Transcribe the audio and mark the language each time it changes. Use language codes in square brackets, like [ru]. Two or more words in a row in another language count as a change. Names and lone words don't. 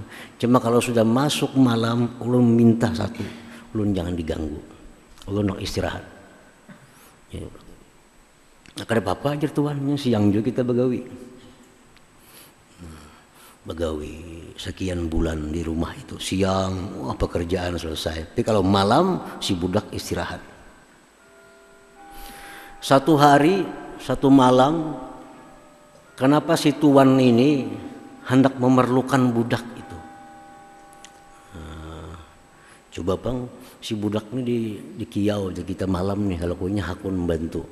[bjn] Cuma kalau sudah masuk malam ulun minta satu, ulun jangan diganggu, ulun nak istirahat. [id] Ya. [bjn] Nah, kada apa-apa aja tuan, siang juga kita begawi. Begawi sekian bulan di rumah itu, siang wah pekerjaan selesai, tapi kalau malam si budak istirahat. [id] Satu hari, satu malam, kenapa si tuan ini hendak memerlukan budak itu? [bjn] Coba bang, si budak ini di kiau di kita malam nih, kalau punya hakun membantu.